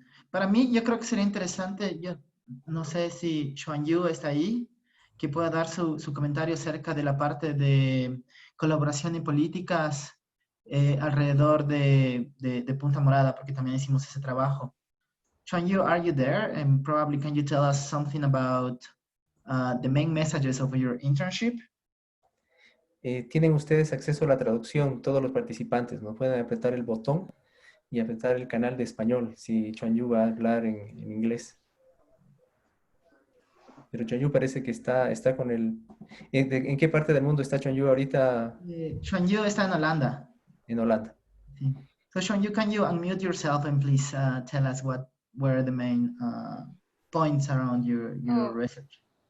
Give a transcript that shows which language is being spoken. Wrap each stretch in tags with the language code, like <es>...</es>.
<es>Para mí, yo creo que sería interesante, yo no sé si Xuan Yu está ahí, que pueda dar su comentario acerca de la parte de colaboración y políticas alrededor de Punta Morada, porque también hicimos ese trabajo.</es> <en>Xuan Yu, are you there? And probably can you tell us something about the main messages of your internship?</en> <es>Tienen ustedes acceso a la traducción, todos los participantes, ¿no? Pueden apretar el botón y apretar el canal de español, si Xuan Yu va a hablar en inglés. Pero Xuan Yu parece que está con el... ¿En qué parte del mundo está Xuan Yu ahorita? Xuan Yu está en Holanda. En Holanda. Sí.</es> <en>So Xuan Yu, can you unmute yourself and please tell us what were the main points around your research?</en>